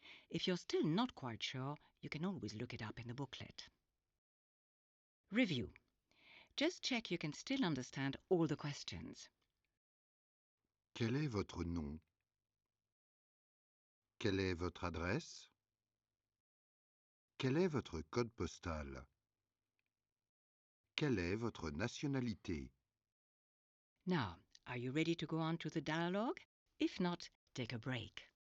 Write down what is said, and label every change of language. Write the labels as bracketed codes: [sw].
[en] If you're still not quite sure, you can always look it up in the booklet. Review. Just check you can still understand all the questions. [fr] Quel est votre nom? Quelle est votre adresse? Quel est votre code postal? Quelle est votre nationalité? [en] Now, are you ready to go on to the dialogue? If not, take a break.